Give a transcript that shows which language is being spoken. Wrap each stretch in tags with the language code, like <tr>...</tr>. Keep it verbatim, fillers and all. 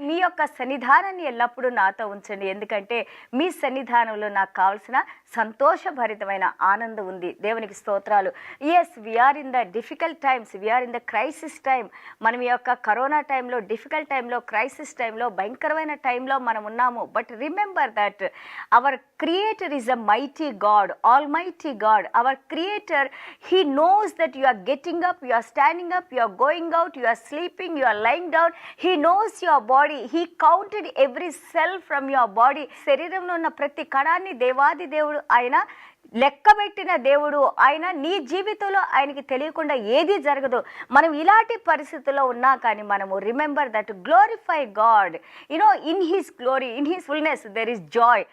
<te>మీ యొక్క సన్నిధానాన్ని ఎల్లప్పుడూ నాతో ఉంచండి, ఎందుకంటే మీ సన్నిధానంలో నాకు కావలసిన సంతోషభరితమైన ఆనందం ఉంది. దేవునికి స్తోత్రాలు.</te> <en>Yes, we're in the difficult times, we're in the crisis time.</en> <te>మనం ఈ యొక్క కరోనా టైంలో, డిఫికల్ట్ టైంలో, క్రైసిస్ టైంలో, భయంకరమైన టైంలో మనం ఉన్నాము.</te> <en>But remember that our creator is a mighty God, almighty God. Our creator, he knows that you are getting up, you are standing up, you are going out, you are sleeping, you are lying down. He knows your body. He counted every cell from your body.</en> <te>శరీరంలో ఉన్న ప్రతి కణాన్ని దేవాది దేవుడు ఆయన లెక్కబెట్టిన దేవుడు. ఆయన నీ జీవితంలో ఆయనకి తెలియకుండా ఏది జరగదు. మనం ఇలాంటి పరిస్థితుల్లో ఉన్నా కానీ మనము</te> <en>Remember that, glorify God. You know in his glory, in his fullness there is joy.</en>